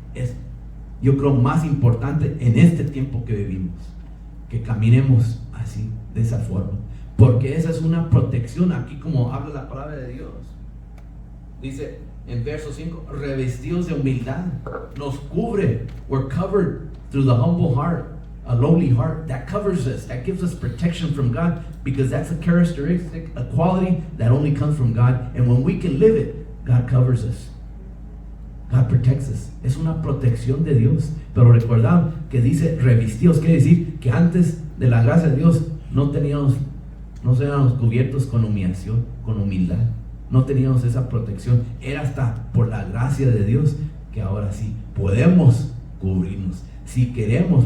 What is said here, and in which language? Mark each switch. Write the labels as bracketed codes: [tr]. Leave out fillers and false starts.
[es] Es, yo creo, más importante en este tiempo que vivimos, que caminemos así, de esa forma, porque esa es una protección. Aquí, como habla la palabra de Dios, dice en verso 5, revestidos de humildad, nos cubre. [en] We're covered through the humble heart, a lowly heart that covers us, that gives us protection from God, because that's a characteristic, a quality that only comes from God. And when we can live it, God covers us, God protects us. [es] Es una protección de Dios. Pero recordad que dice revestidos, quiere decir que antes de la gracia de Dios no éramos cubiertos con humillación, con humildad. No teníamos esa protección. Era hasta por la gracia de Dios que ahora sí podemos cubrirnos, si queremos.